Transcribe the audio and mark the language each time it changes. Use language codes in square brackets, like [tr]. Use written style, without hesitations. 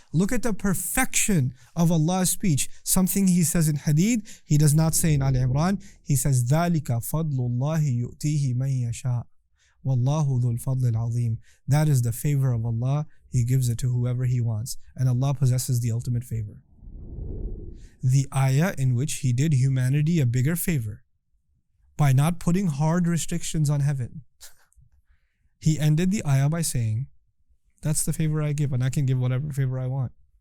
[en] Look at the perfection of Allah's speech. Something He says in Hadid, He does not say in Ali Imran. [ar] He says, ذَلِكَ فَضْلُ اللَّهِ يُؤْتِيهِ مَن يَشَاءُ وَاللَّهُ ذُو الْفَضْلِ الْعَظِيمِ. [en] That is the favor of Allah. He gives it to whoever He wants. And Allah possesses the ultimate favor. The ayah in which He did humanity a bigger favor by not putting hard restrictions on heaven. He ended the ayah by saying, that's the favor I give, and I can give whatever favor I want.